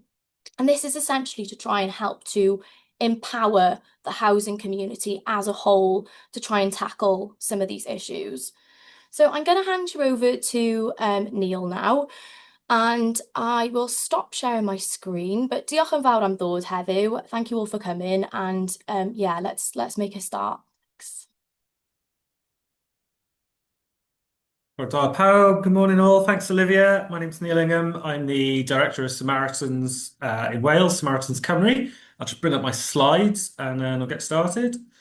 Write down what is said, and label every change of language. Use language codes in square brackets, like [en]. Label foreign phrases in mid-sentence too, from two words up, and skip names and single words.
[en] And this is essentially to try and help to empower the housing community as a whole to try and tackle some of these issues. So I'm going to hand you over to Neil now. And I will stop sharing my screen, but [cy] diolch yn fawr am ddod heddiw. [en] Thank you all for coming, and yeah, let's make a start. Thanks. Good morning all. Thanks, Olivia. My name's Neil Ingham. I'm the Director of Samaritans in Wales, Samaritans Cymru. I'll just bring up my slides and then I'll get started.